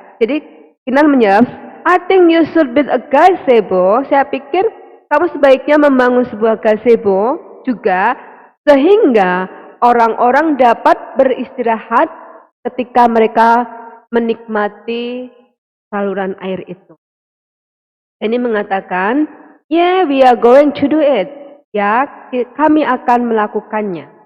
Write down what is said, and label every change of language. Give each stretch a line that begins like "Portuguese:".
Indonesian: Jadi Kinar menjawab,
English: I think you should build a gazebo.
Indonesian: Saya pikir kamu sebaiknya membangun sebuah gazebo juga sehingga orang-orang dapat beristirahat ketika mereka menikmati saluran air itu. Ini mengatakan,
English: yeah, we are going to do it.
Indonesian: Ya, kami akan melakukannya.